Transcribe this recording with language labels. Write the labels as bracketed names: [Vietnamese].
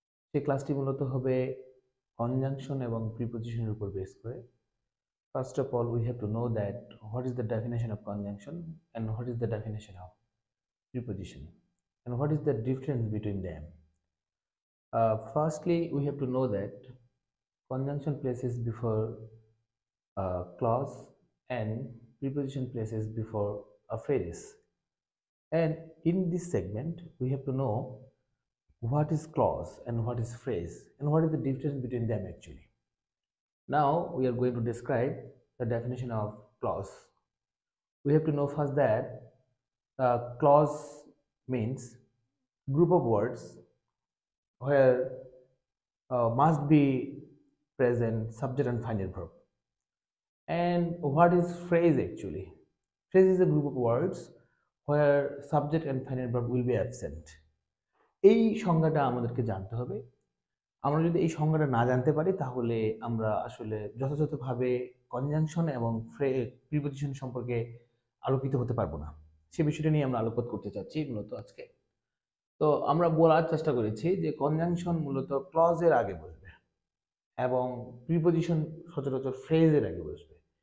[Bangla] সেই ক্লাসটি মূলত হবে কনজাংশন এবং প্রিপোজিশনের উপর বেস করে। [English] First of all we have to know that what is the definition of conjunction and what is the definition of preposition and what is the difference between them. Firstly, we have to know that conjunction places before a clause and preposition places before a phrase. And in this segment, we have to know what is clause and what is phrase and what is the difference between them actually. Now we are going to describe the definition of clause. We have to know first that clause means group of words where must be present subject and final verb. And what is phrase actually? Phrase is a group of words where subject and final verb will be absent. [Bangla] এই সংজ্ঞাটা আমাদেরকে জানতে হবে। আমরা যদি এই সংজ্ঞাটা না জানতে পারি তাহলে আমরা আসলে যথাযথভাবে কনজাংশন এবং প্রিপোজিশন সম্পর্কে আলোকিত হতে পারবো না। সে বিষয়টা নিয়ে আমরা আলোকপাত করতে চাচ্ছি মূলত আজকে। তো আমরা বলার চেষ্টা করেছি যে কনজাংশন মূলত ক্লজের আগে বসবে এবং প্রিপোজিশন সচরাচর ফ্রেজের আগে বসবে।